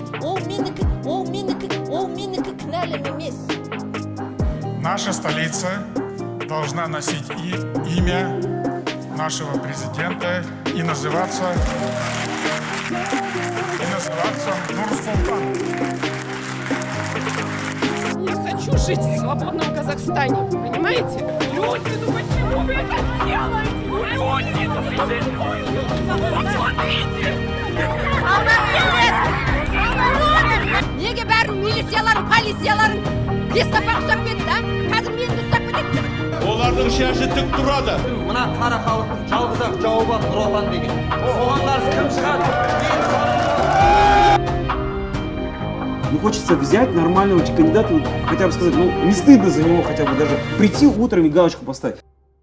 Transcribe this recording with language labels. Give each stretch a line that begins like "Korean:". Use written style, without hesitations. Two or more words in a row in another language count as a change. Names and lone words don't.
Russian: Наша столица должна носить имя нашего президента и называться Нур-Султан. Я хочу жить в свободном Казахстане, понимаете? Люди, ну почему вы это делаете? Люди, ну посмотрите!
Kazakh: Неге бәрін милицияларын, полицияларын бестапақ ұстап кетті, а? Қазір мені ұстап кетеді. Олардың шашы тік тұрады. Мына қара халықтың жалғыз-ақ жауы бар Нұр Отан деген. Оған қарсы кім шығады?
Russian: Ну, хочется взять нормального кандидата, хотя бы сказать, ну, не стыдно за него хотя бы даже прийти утром и галочку поставить.